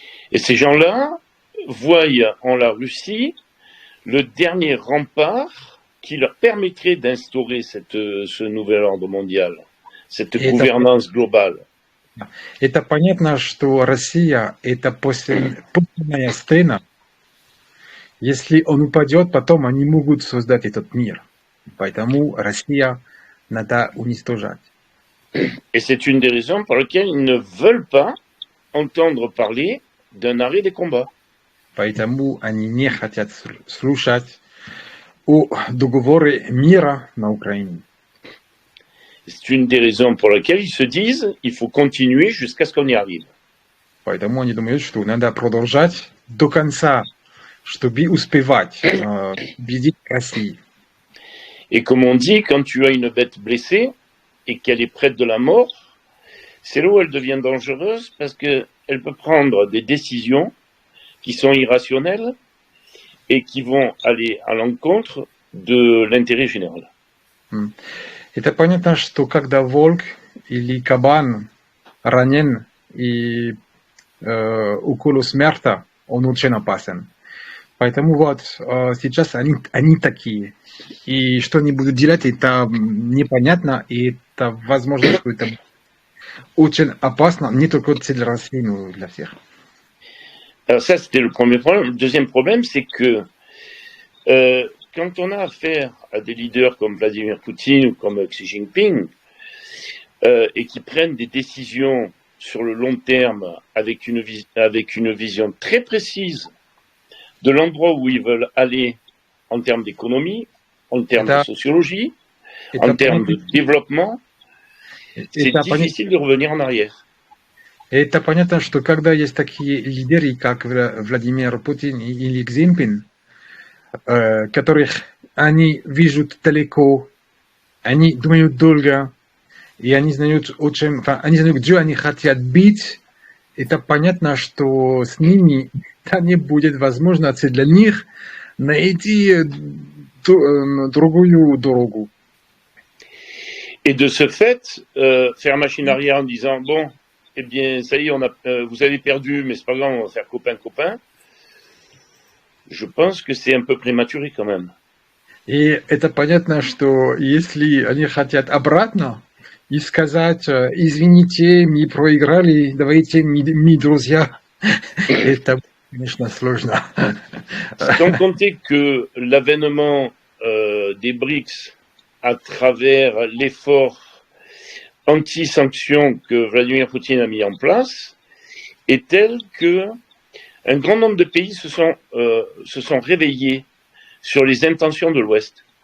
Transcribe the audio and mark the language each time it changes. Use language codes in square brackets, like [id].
[fr] Et ces gens-là voient en la Russie le dernier rempart qui leur permettrait d'instaurer ce nouvel ordre mondial, cette gouvernance globale. [ru] Это понятно, что Россия – это подлинная стена. Если он упадет, потом они могут создать этот мир. Поэтому Россия надо уничтожать. [fr] Et c'est une des raisons pour lesquelles ils ne veulent pas entendre parler d'un arrêt des combats. [ru] Поэтому они не хотят слушать о договоре мира на Украине. [fr] C'est une des raisons pour lesquelles ils se disent il faut continuer jusqu'à ce qu'on y arrive. [ru] Поэтому они думают, что надо продолжать до конца, чтобы успевать победить Россию. [fr] Et comme on dit, quand tu as une bête blessée et qu'elle est près de la mort, c'est là où elle devient dangereuse parce qu'elle peut prendre des décisions qui sont irrationnelles et qui vont aller à l'encontre de l'intérêt général. [ru] Это понятно, что когда волк или кабан ранен и около смерти, он очень опасен. Поэтому вот сейчас они такие. И что они будут делать, это непонятно, и это возможно, что это очень опасно, не только для России, но и для всех. [fr] Alors ça, c'était le premier problème. Le deuxième problème, c'est que quand on a affaire à des leaders comme Vladimir Poutine ou comme Xi Jinping, et qui prennent des décisions sur le long terme avec une vision très précise de l'endroit où ils veulent aller en termes d'économie, en termes de sociologie, en termes de développement, c'est difficile de revenir en arrière. [ru] Это понятно, что когда есть такие лидеры, как Владимир Путин или Xi Jinping, которых они видят далеко, они думают долго, и они знают, где они хотят быть, это понятно, что с ними это не будет возможности для них найти другую дорогу. [fr] Et de ce fait, faire machine arrière en disant bon, eh bien, ça y est, vous avez perdu, mais c'est pas grave, on va faire copain-copain. Je pense que c'est un peu prématuré quand même. [ru] И это понятно, что если они хотят обратно и сказать, извините, мы проиграли, давайте мы друзья, это, конечно, сложно. [fr] Sans compter que l'avènement des BRICS à travers l'effort anti-sanctions que Vladimir Poutine a mis en place est tel que un grand nombre de pays se sont réveillés sur les intentions de l'Ouest.